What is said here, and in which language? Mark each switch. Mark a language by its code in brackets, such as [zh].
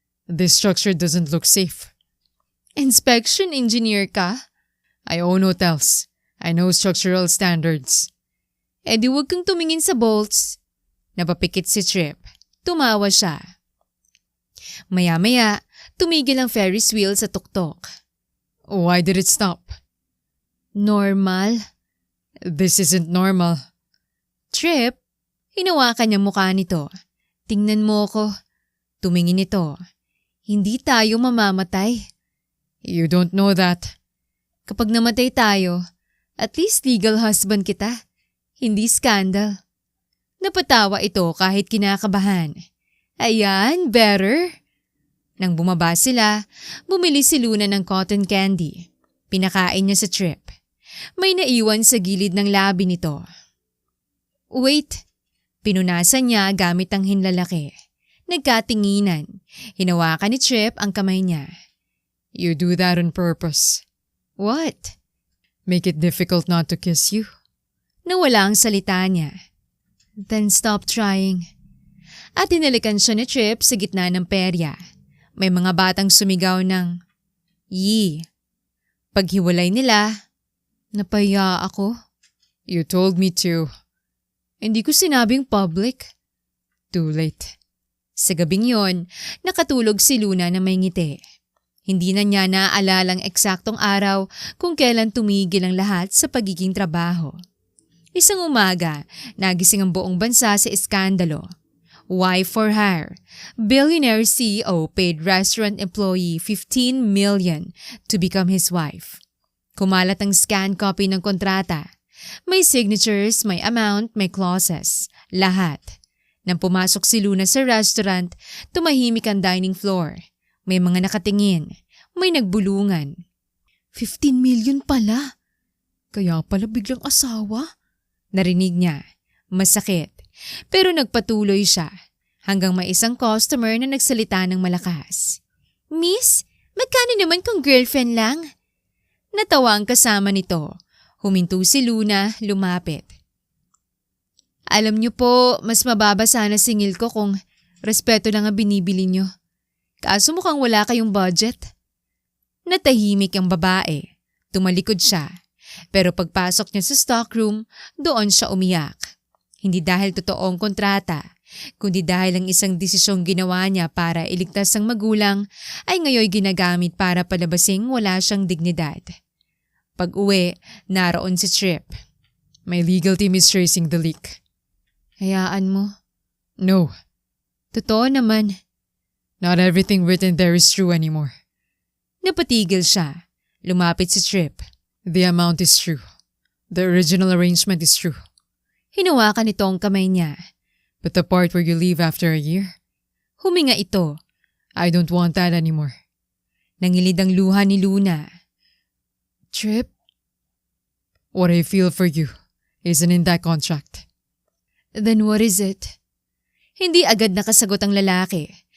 [en] This structure doesn't look safe. [tl] Inspection engineer ka? [en] I own hotels. I know structural standards. [tl] Di huwag kang tumingin sa bolts. Napapikit si Trip. Tumawa siya. Maya-maya, tumigil ang Ferris wheel sa tuktok. [en] Why did it stop? Normal? This isn't normal. [tl] Trip, hinawakan niya mukha nito. Tingnan mo ko. Tumingin ito. Hindi tayo mamamatay. [en] You don't know that. [tl] Kapag namatay tayo, [en] at least [tl] legal husband kita. Hindi scandal. Napatawa ito kahit kinakabahan. Ayan, better. Nang bumaba sila, bumili si Luna ng cotton candy. Pinakain niya sa Trip. May naiwan sa gilid ng labi nito. [en] Wait. [tl] Pinunasan niya gamit ang hinlalaki. Nagkatinginan. Hinawakan ni Trip ang kamay niya. [en] You do that on purpose. What? Make it difficult not to kiss you? [tl] Nawala ang salita niya. [en] Then stop trying. [tl] At tinalikan siya ni Trip sa gitna ng perya. May mga batang sumigaw ng, Yee. Paghiwalay nila, napaya ako. You told me to. Hindi ko sinabing public. [en] Too late. [tl] Sa gabing yon, nakatulog si Luna na may ngiti. Hindi na niya naaalalang eksaktong araw kung kailan tumigil ang lahat sa pagiging trabaho. Isang umaga, nagising ang buong bansa sa iskandalo. [en] Wife for hire. Billionaire CEO paid restaurant employee 15 million to become his wife. [tl] Kumalat ang scan copy ng kontrata. May signatures, may amount, may clauses. Lahat. Nang pumasok si Luna sa restaurant, tumahimik ang dining floor. May mga nakatingin. May nagbulungan. 15 million pala. Kaya pala biglang asawa? Narinig niya. Masakit. Pero nagpatuloy siya hanggang may isang customer na nagsalita ng malakas. Miss, magkano naman kung girlfriend lang? Natawa ang kasama nito. Huminto si Luna, lumapit. Alam niyo po, mas mababa sana singil ko kung respeto lang ang binibili niyo. Kaso mukhang wala kayong budget. Natahimik ang babae. Tumalikod siya. Pero pagpasok niya sa stockroom, doon siya umiyak. Hindi dahil totoong kontrata, kundi dahil ang isang desisyong ginawa niya para iligtas ang magulang ay ngayon ginagamit para palabasing wala siyang dignidad. Pag-uwi, naroon si Trip. [en] My legal team is tracing the leak. [tl] Hayaan mo. [en] No, [tl] Totoo naman. [en] not everything written there is true anymore. [tl] Napatigil siya. Lumapit si Trip. [en] The amount is true. The original arrangement is true. [tl] Hinawakan nito ang kamay niya. [en] But the part where you leave after a year, [tl] Huminga ito. [en] I don't want that anymore. [tl] Nangilid ang luha ni Luna. [en] Trip, what I feel for you isn't in that contract. Then what is it? [tl] Hindi agad nakasagot ang lalaki.